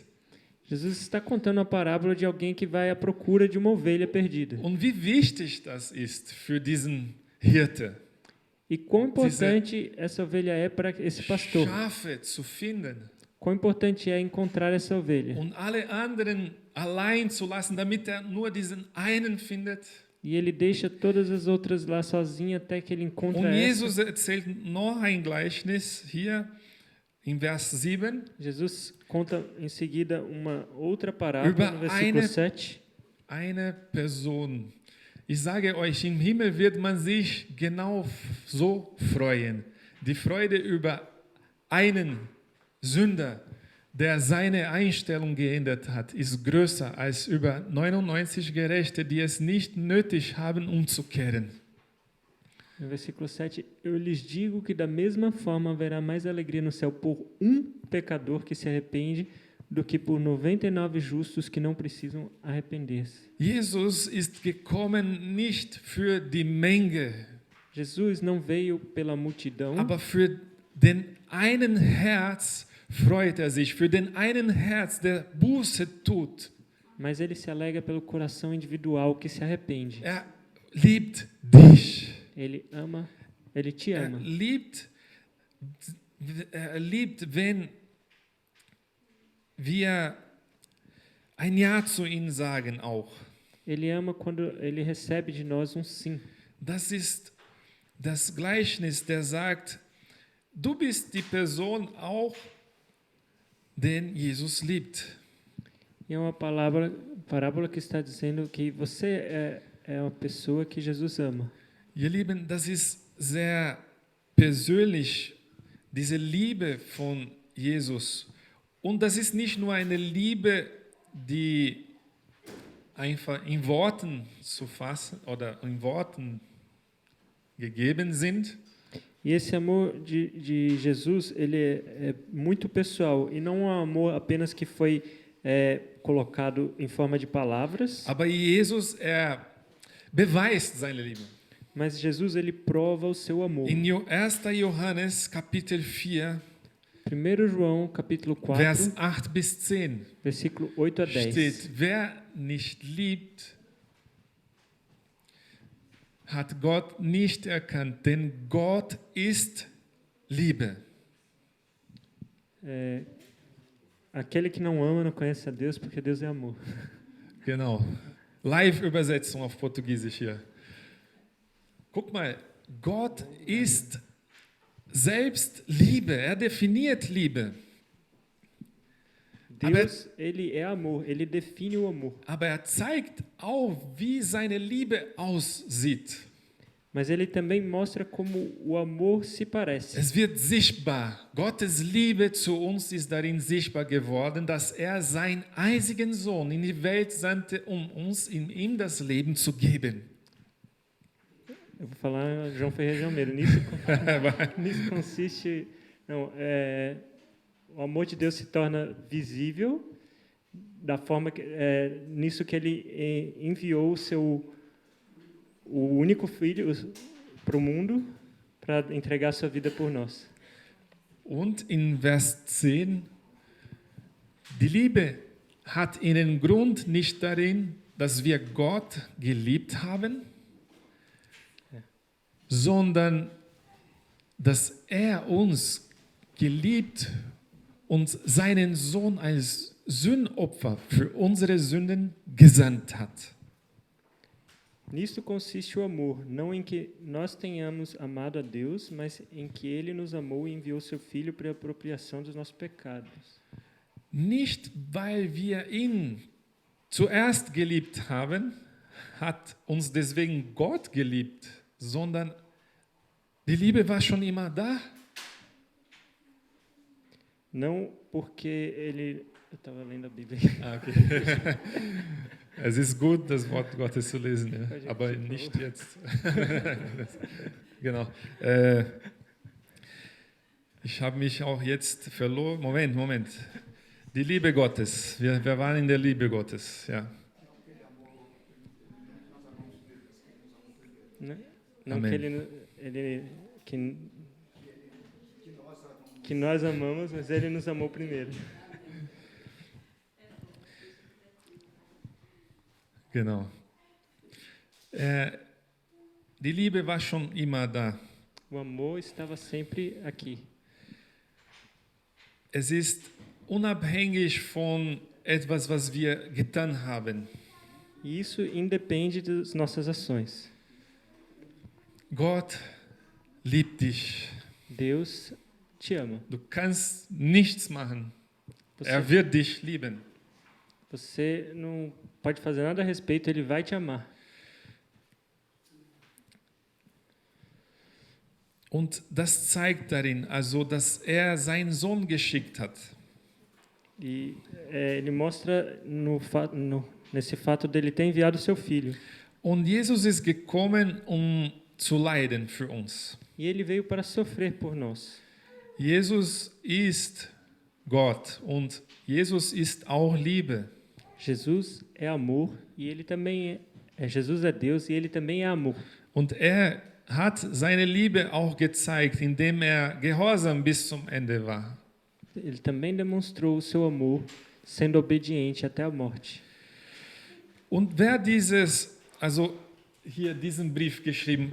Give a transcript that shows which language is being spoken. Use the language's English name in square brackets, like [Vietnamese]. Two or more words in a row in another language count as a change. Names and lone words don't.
[Portuguese] Jesus está contando a parábola de alguém que vai à procura de uma ovelha perdida. [German] Und wie wichtig das ist für diesen Hirte, [Portuguese] E quão importante essa ovelha é para esse pastor. [German] Schafe zu finden [Portuguese] Quão importante é encontrar essa ovelha. [German] und alle anderen allein zu lassen, damit nur diesen einen findet. [Portuguese] E ele deixa todas as outras lá sozinho até que ele encontra [German] Und [Portuguese] essa. [German] Jesus erzählt noch ein Gleichnis hier in Vers 7 [Portuguese] Jesus conta em seguida uma outra parábola [German] Über [Portuguese] no versículo [German] eine- [Portuguese] 7. [German] eine Person. Ich sage euch, im Himmel wird man sich genau so freuen. Die Freude über einen Sünder, der seine Einstellung geändert hat, ist größer als über 99 Gerechte, die es nicht nötig haben, umzukehren. [Portuguese] No versículo 7, eu lhes digo que da mesma forma haverá mais alegria no céu por um pecador que se arrepende do que por 99 justos que não precisam arrepender-se. [German] Jesus ist gekommen nicht für die Menge, [Portuguese] Jesus não veio pela multidão, [German] aber für den einen Herz freut sich, für den einen Herz, der Buße tut. [Portuguese] mas ele se alegra pelo coração individual que se arrepende. [German] Liebt dich. [Portuguese] Ele ama, ele te [German] Er [Portuguese] ama. [German] liebt, wenn wir ein Ja zu ihm sagen auch. [Portuguese] Ele ama quando ele recebe de nós um sim. [German] Das ist das Gleichnis, der sagt, du bist die Person auch, den Jesus liebt. [Portuguese] E é uma parábola que está dizendo que você é uma pessoa que Jesus ama. [German] Ihr Lieben, das ist sehr persönlich, diese Liebe von Jesus. Und das ist nicht nur eine Liebe, die einfach in Worten zu fassen oder in Worten gegeben sind, [Portuguese] E esse amor de Jesus, ele é muito pessoal e não é um amor apenas que foi colocado em forma de palavras, [German] aber Jesus, beweist seine Liebe. [Portuguese] mas Jesus ele prova o seu amor. [German] In 1. Johannes Kapitel 4, [Portuguese] 1 João, capítulo 4, [German] Vers 8 bis 10 [Portuguese] versículo 8 a 10. [German] steht, wer nicht liebt, hat Gott nicht erkannt, denn Gott ist Liebe. [Portuguese] Aquele que não ama não conhece a Deus, porque Deus é amor. [German] Genau. Live-Übersetzung auf Portugiesisch hier. Guck mal, Gott ist selbst Liebe. Er definiert Liebe. [Portuguese] Deus, ele é amor, ele define o amor. [German] Aber er zeigt auch, wie seine Liebe aussieht. [Portuguese] Mas ele também mostra como o amor se parece. [German] Es wird sichtbar. Gottes Liebe zu uns ist darin sichtbar geworden, dass er seinen einzigen Sohn in die Welt sandte, um uns in ihm das Leben zu geben. [Portuguese] Eu vou falar João Ferreira de Almeida. Nisso consiste... Não, o amor de Deus se torna visível da forma que nisso que ele enviou o único filho para o mundo para entregar sua vida por nós. [German] Und in Vers 10, die Liebe hat ihren Grund nicht darin, dass wir Gott geliebt haben, sondern dass er uns geliebt und seinen Sohn als Sündopfer für unsere Sünden gesandt hat. [Portuguese] Nisto consiste o amor, não em que nós tenhamos amado a Deus, mas em que Ele nos amou e enviou seu Filho para a apropriação dos nossos pecados. [German] Nicht, weil wir ihn zuerst geliebt haben, hat uns deswegen Gott geliebt, sondern die Liebe war schon immer da. [Portuguese] Não porque Ele... Eu estava lendo a Bíblia. Okay. [German] Es ist gut, das Wort Gottes zu lesen, ja? Aber nicht jetzt. Genau. Ich habe mich auch jetzt verloren. Moment. Die Liebe Gottes. Wir waren in der Liebe Gottes. Ja. [Portuguese] Não Amém. que nós amamos, mas Ele nos amou primeiro. [German] Genau. Die Liebe war schon immer da. [Portuguese] O amor estava sempre aqui. [German] Es ist unabhängig von etwas, was wir getan haben. [Portuguese] E isso independe das nossas ações. [German] Gott liebt dich. [Portuguese] Deus te ama. [German] Du kannst nichts machen. Er wird dich lieben. [Portuguese] Você não pode fazer nada a respeito, Ele vai te amar. [German] Und das zeigt darin, also, dass er seinen Sohn geschickt hat. [Portuguese] E ele mostra nesse fato dele ter enviado seu filho. [German] Und Jesus ist gekommen, um zu leiden für uns. [Portuguese] E ele veio para sofrer por nós. [German] Jesus ist Gott und Jesus ist auch Liebe. [Portuguese] Jesus é amor e ele também Jesus é Deus e ele também é amor. [German] Und er hat seine Liebe auch gezeigt, indem er gehorsam bis zum Ende war. [Portuguese] Ele também demonstrou o seu amor sendo obediente até a morte. [German] Und wer diesen Brief geschrieben?